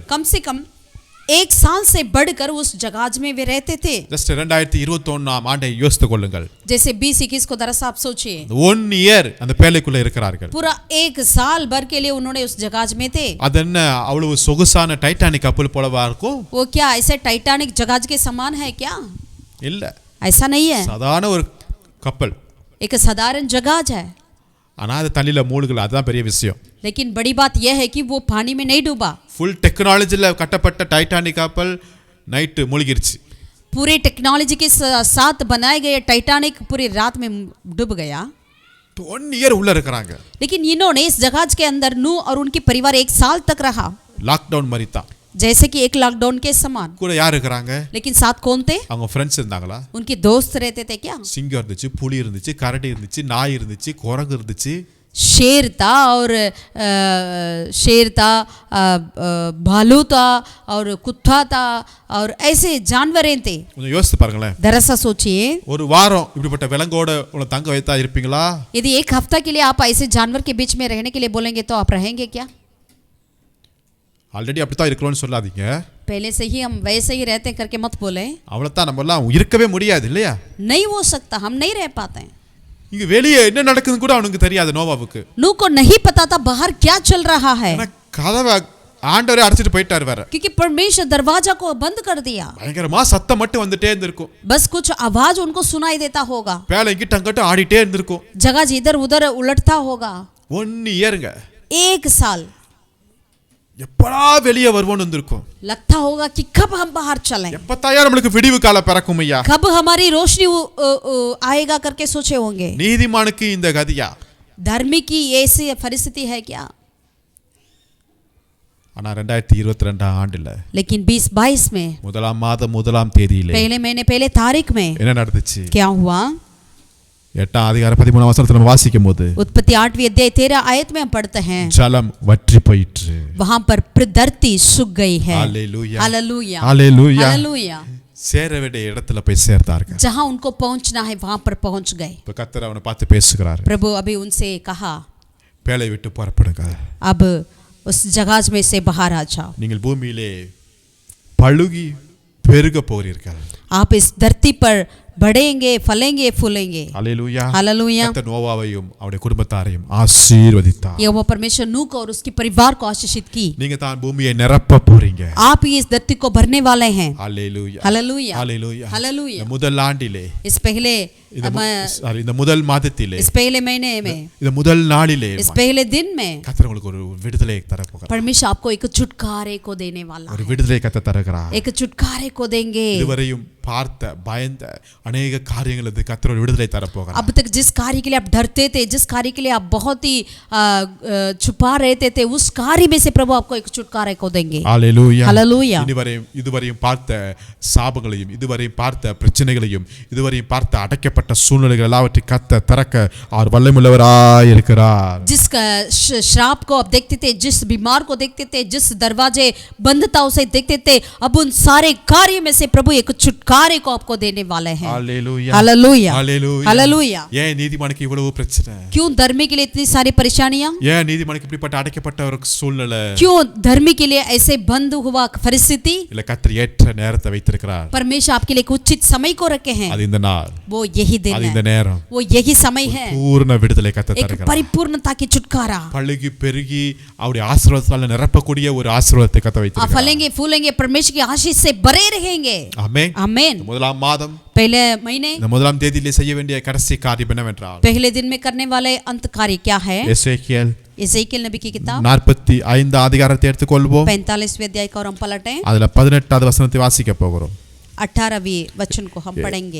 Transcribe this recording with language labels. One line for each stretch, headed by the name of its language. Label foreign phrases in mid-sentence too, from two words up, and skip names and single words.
Hindi: कम से कम 1 साल से बढ़कर उस जहाज में वे रहते थे.
Tamil: ஜஸ்ட் 2021 ஆண்டை யோசித்துக் கொள்ளுங்கள்.
Hindi: जैसे 2021 को दरअसल आप सोचिए,
Tamil: 1 இயர் அந்த பேழைக்குள்ள இருக்கிறார்கள்.
Hindi: पूरा 1 साल भर के लिए उन्होंने उस जहाज में थे.
Tamil: அது என்ன அவ்வளவு சொகுசான டைட்டானிக் கப்பல் போலவா இருக்கும்?
Hindi: वो क्या ऐसे टाइटैनिक जहाज के समान है क्या?
Tamil: இல்ல,
Hindi: ऐसा नहीं है.
Tamil: சாதாரண ஒரு கப்பல்.
Hindi: एक साधारण जहाज है.
Tamil: ஆனா அது தண்ணில மூழ்கல, அதுதான் பெரிய விஷயம்.
Hindi: लेकिन बड़ी बात यह है कि वो पानी में नहीं डूबा.
English: full technology
Tamil: கட்டப்பட்ட டைட்டானிக் கப்பல் நைட் மூழ்கிருச்சு.
Hindi: पूरे टेक्नोलॉजी के साथ बनाए गए टाइटैनिक पूरी रात में डूब गया,
Tamil: 1 year உள்ள இருக்கிறாங்க.
Hindi: लेकिन इन्होंने इस जहाज के अंदर नूह और उनकी परिवार 1 साल तक रहा,
Tamil: லாக்டவுன் மாதிரி தான்.
Hindi: जैसे कि एक लॉकडाउन के समान।
Tamil: கூட யார் இருக்கிறாங்க?
Hindi: लेकिन साथ कौन थे?
Tamil: அவங்க ஃப்ரெண்ட்ஸ் இருந்தாங்களா?
Hindi: उनके दोस्त रहते थे क्या?
Tamil: சிங்கம் இருந்துச்சு, புலி இருந்துச்சு, கரடி இருந்துச்சு, நாய் இருந்துச்சு, குரங்கு இருந்துச்சு,
Hindi: शेर था और भालू था और कुत्ता था और ऐसे जानवरें थे।
Tamil: கொஞ்சம் யோசித்து பாருங்களேன்.
Hindi: दरअसल सोचिए,
Tamil: ஒரு வாரம் இப்படிப்பட்ட விலங்கோட உங்களை தங்க வைத்தா இருப்பீங்களா?
Hindi: यदि 1 हफ्ता के लिए आप ऐसे जानवर के बीच में रहने के लिए बोलेंगे तो आप रहेंगे क्या?
Tamil: ஆல்ரெடி அப்படித்தான் இருக்கிறோம்னு சொல்லாதீங்க.
Hindi: पहले से ही हम वैसे ही रहते करके मत बोले।
Tamil: அவ்வளவுதான், நம்ம எல்லாம் இருக்கவே முடியாது இல்லையா?
Hindi: नहीं हो सकता, हम नहीं रह पाते हैं।
Tamil: இங்க வெளியே என்ன நடக்குதுன்னு கூட அவனுக்கு தெரியாது நோவாவுக்கு.
Hindi: नूह को नहीं पता था बाहर क्या चल रहा है,
Tamil: கதவை ஆண்டவரே அடைச்சிட்டு போயிட்டார் வேற.
Hindi: क्योंकि परमेश्वर दरवाजा को बंद कर दिया।
Tamil: பயங்கரமா சத்தம் மட்டும் வந்துட்டே இருந்திருக்கும்.
Hindi: बस कुछ आवाज उनको सुनाई देता होगा,
Tamil: பேலை இங்கிட்ட அங்கிட்ட ஆடிட்டே இருந்திருக்கும்.
Hindi: जगह इधर उधर उलटता होगा।
Tamil: 1 yearங்க.
Hindi: 1 साल
Tamil: எப்படா வெளியே வருவோன்னு இருந்திருக்கும்.
Hindi: लगता होगा कि कब हम बाहर चलें,
Tamil: எப்பத்தாயா நம்மளுக்கு விடிவு காலம் பிறக்கும் ஐயா,
Hindi: कब हमारी रोशनी आएगा करके सोचे होंगे।
Tamil: நீதிமானுக்கு இந்த கதியா?
Hindi: धर्मी की ऐसी परिस्थिति है क्या?
Tamil: ஆனா 2022 ஆண்டுல,
Hindi: लेकिन 2022 में
Tamil: முதலாம் மாதம் முதலாம் தேதியிலே
Hindi: पहले महीने पहले तारीख में
Tamil: என்ன நடந்துச்சு?
Hindi: क्या हुआ?
Tamil: 8ஆம் அதிகாரம் 13ஆம் வசனத்துல நம்ம வாசிக்கும் போது,
Hindi: उत्पत्ति 8वीं अध्याय 13 आयत में हम पढ़ते हैं,
Tamil: ஜலம் வற்றி போயிற்று.
Hindi: वहां पर धरती सूख गई है। हालेलुया, हालेलुया, हालेलुया, हालेलुया।
Tamil: சேர வேண்டிய இடத்துல போய் சேர்ந்தார்கள்.
Hindi: जहां उनको पहुंचना है वहां पर पहुंच गए।
Tamil: இப்ப கர்த்தர் அவனை பார்த்து பேசுகிறார்.
Hindi: प्रभु अभी उनसे कहा,
Tamil: பேலை விட்டு புறப்படுங்க,
Hindi: अब उस जहाज में से बाहर आ जाओ,
Tamil: நீங்கள் பூமியிலே பழுகி பெருக போகிறீர்கள்.
Hindi: आप इस धरती पर बढ़ेंगे, फलेंगे, फूलेंगे। हालेलुया, हालेलुया।
Tamil: கர்த்தர் நோவாவையும் அவருடைய குடும்பத்தாரையும் ஆசீர்வதித்தார்.
Hindi: यहोवा परमेश्वर नूह को और उसके परिवार को आशीषित की।
Tamil: நீங்க தான் பூமியை நிரப்ப போறீங்க.
Hindi: आप ही इस धरती को भरने वाले हैं। हालेलुया, हालेलुया, हालेलुया, हालेलुया।
Tamil: முதல் ஆண்டிலே,
Hindi: इस पहले
Tamil: இந்த முதல் மாதத்திலே,
Hindi: इस पहले महीने में,
Tamil: இந்த முதல் நாளிலே
Hindi: इस पहले दिन में
Tamil: கர்த்தர் உங்களுக்கு ஒரு விடுதலை தர போகிறார்.
Hindi: परमेश्वर आपको एक छुटकारे को देने वाला
Tamil: ஒரு
Hindi: है,
Tamil: விடுதலை கர்த்தர் தருகிறார்.
Hindi: एक छुटकारे को देंगे।
Tamil: இதுவரையும் பார்த்த பயந்த अनेक காரியங்களுக்கு கர்த்தர் ஒரு விடுதலை தர போகிறார்.
Hindi: अब तक जिस कार्य के लिए आप डरते थे, जिस कार्य के लिए आप बहुत ही छुपा रहते थे, उस कार्य में से प्रभु आपको एक छुटकारे को देंगे। हालेलुया, हालेलुया।
Tamil: இதுவரையும் பார்த்த சாபங்களையும், இதுவரையும் பார்த்த பிரச்சனைகளையும், இதுவரையும் பார்த்த அடைக்கப்பட்ட சூழ்நிலைகள் எல்லாவற்றையும் கர்த்தர் திறக்க அவர் வல்லமையுள்ளவராய் இருக்கிறார்.
Hindi: जिस श्राप को आप देखते थे, जिस बीमार को देखते थे, जिस दरवाजे बंद था उसे देखते थे, अब उन सारे कार्य में से प्रभु एक छुटकारे को आपको देने वाले हैं। हालेलुया, हालेलुया, हालेलुया, हालेलुया।
Tamil: ஏன் நீதிமானுக்கு இவ்வளவு பிரச்சனை?
Hindi: क्यों धर्मी के लिए इतनी सारी परेशानियां?
Tamil: ஏன் நீதிமானுக்கு இப்படிப்பட்ட அடைக்கப்பட்ட ஒரு சூழ்நிலை?
Hindi: क्यों धर्मी के लिए ऐसे बंद हुआ परिस्थिति?
Tamil: இல்ல கர்த்தர் ஏற்ற நேரத்தை வைத்திருக்கிறார்.
Hindi: परमेश्वर आपके लिए एक उचित समय को रखे हैं।
Tamil: அது இந்த நாள்,
Hindi: वो यही दिन
Tamil: அது இந்த
Hindi: है,
Tamil: நேரம்,
Hindi: वो यही समय है,
Tamil: பூர்ண விடுதலை கர்த்தர்
Hindi: एक
Tamil: தருகிறார்.
Hindi: परिपूर्णता की छुटकारा।
Tamil: பழுகி பெருகி அவருடைய ஆசீர்வாதத்தால நிரப்பக்கூடிய ஒரு ஆசீர்வாதத்தை கர்த்தர்
Hindi: आप
Tamil: வைத்திருக்கிறார்.
Hindi: फलेंगे, फूलेंगे, परमेश्वर की आशीष से भरे रहेंगे।
Tamil: ஆமென்.
Hindi: आमीन।
Tamil: முதலாம் மாதம்
Hindi: पहले महीने,
Tamil: இந்த முதலாம் தேதியிலே செய்ய வேண்டிய கடைசி காரியம் என்னவென்றால்,
Hindi: पहले दिन में करने वाले अंत कार्य क्या है?
Tamil: எசேக்கியேல்
Hindi: एजेकिएल नबी की किताब
Tamil: 45 அதிகாரத்தை எடுத்துக்கொள்வோம்.
Hindi: 45वें अध्याय को हम पलटें,
Tamil: அதுல 18வது வசனத்தை வாசிக்க போகிறோம்.
Hindi: 18वें वचन को हम पढ़ेंगे।